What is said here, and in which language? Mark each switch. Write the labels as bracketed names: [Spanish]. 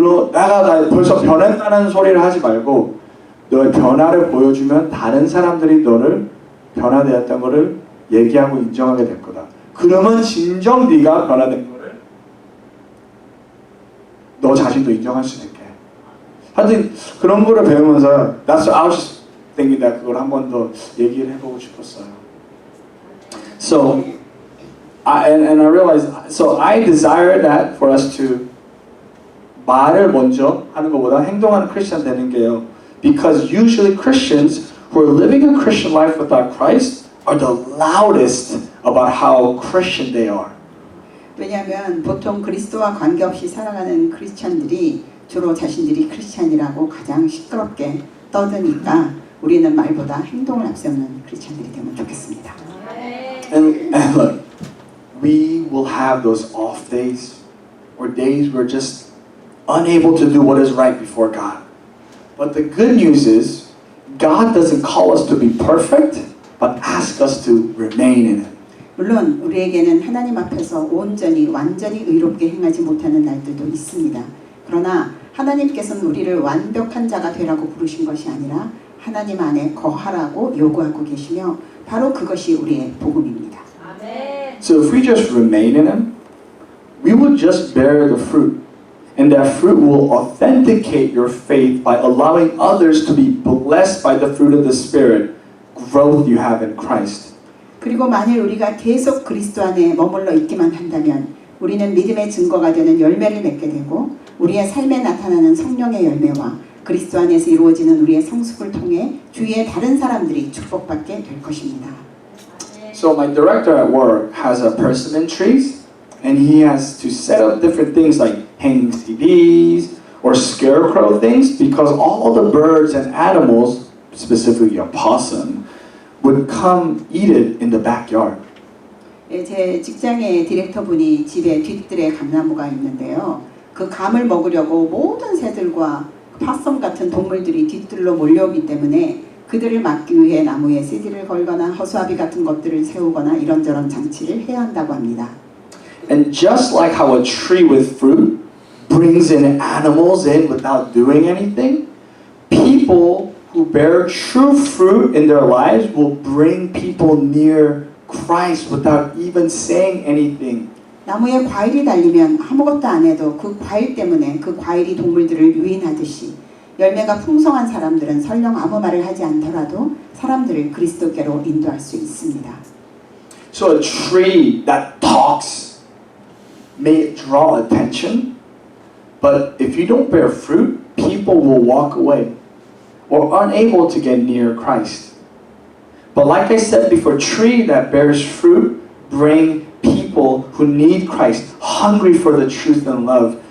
[Korean] 나 벌써 변했다는 소리를 하지 말고 너의 변화를 보여주면 다른 사람들이 너를 변화되었다는 것을 얘기하고 인정하게 될 거다. 그러면 진정 네가 변화된 거를 너 자신도 인정할 수 있게. 하여튼 그런 거를 배우면서 [English] I was just thinking that [Korean] 그걸 한 번 더 얘기를 해보고 싶었어요. [English] So I realized, so I desire that for us to [Korean] 말을 먼저 하는 것보다 행동하는 크리스천 되는 게요. [English] Because usually Christians who are living a Christian life without Christ are the loudest about how Christian they are. [Korean] 왜냐하면 보통 그리스도와 관계없이 살아가는 크리스천들이 주로 자신들이 크리스천이라고 가장 시끄럽게 떠드니까 우리는 말보다 행동을 앞세우는 크리스천들이 되면 좋겠습니다. [English] And look, we will have those off days or days we're just unable to do what is right before God. But the good news is God doesn't call us to be perfect, but ask us to remain in it. [Korean] 물론 우리에게는 하나님 앞에서 온전히 완전히 의롭게 행하지 못하는 날들도 있습니다. 그러나 하나님께서는 우리를 완벽한 자가 되라고 부르신 것이 아니라 하나님 안에 거하라고 요구하고 계시며 바로 그것이 우리의 복음입니다. [English] So if we just remain in Him, we will just bear the fruit. And that fruit will authenticate your faith by allowing others to be blessed by the fruit of the Spirit, growth you have in Christ. [Korean] 그리고 만일 우리가 계속 그리스도 안에 머물러 있기만 한다면 우리는 믿음의 증거가 되는 열매를 맺게 되고 우리의 삶에 나타나는 성령의 열매와 그리스도 안에서 이루어지는 우리의 성숙을 통해 주위의 다른 사람들이 축복받게 될 것입니다. [English] So my director at work has a person in trees, and he has to set up different things like hanging CDs or scarecrow things because all the birds and animals, specifically a possum, would come eat it in the backyard. [Korean] 제 직장의 디렉터분이 집에 뒤뜰에 감나무가 있는데요. 그 감을 먹으려고 모든 새들과 파섬 같은 동물들이 뒤뜰로 몰려오기 때문에 그들을 막기 위해 나무에 CD를 걸거나 허수아비 같은 것들을 세우거나 이런저런 장치를 해야 한다고 합니다. [English] And just like how a tree with fruit brings in animals in without doing anything, people who bear true fruit in their lives will bring people near Christ without even saying anything. [Korean] 나무에 과일이 달리면 아무것도 안 해도 그 과일 때문에 그 과일이 동물들을 유인하듯이 열매가 풍성한 사람들은 설령 아무 말을 하지 않더라도 사람들을 그리스도께로 인도할 수 있습니다. [English] So a tree that talks may draw attention, but if you don't bear fruit, people will walk away or unable to get near Christ. But like I said before, a tree that bears fruit bring people who need Christ, hungry for the truth and love.